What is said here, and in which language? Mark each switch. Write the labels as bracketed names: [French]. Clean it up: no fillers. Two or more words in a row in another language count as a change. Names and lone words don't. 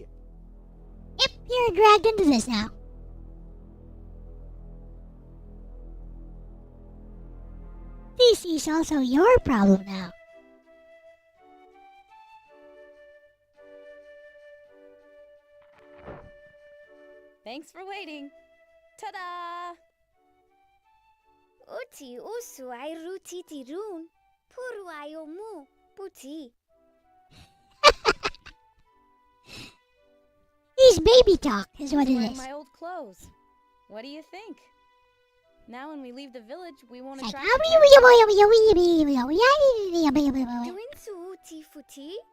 [English] Yep, you're dragged into this now. This is also your problem now. Thanks for waiting. Ta-da! Uti usu ai rutiti run. Puru ai omu. Puti. He's baby talk, is what it Wearing is. my old clothes. What do you think? Now when we leave the village, we won't It's like, attract... Doin su uti futi.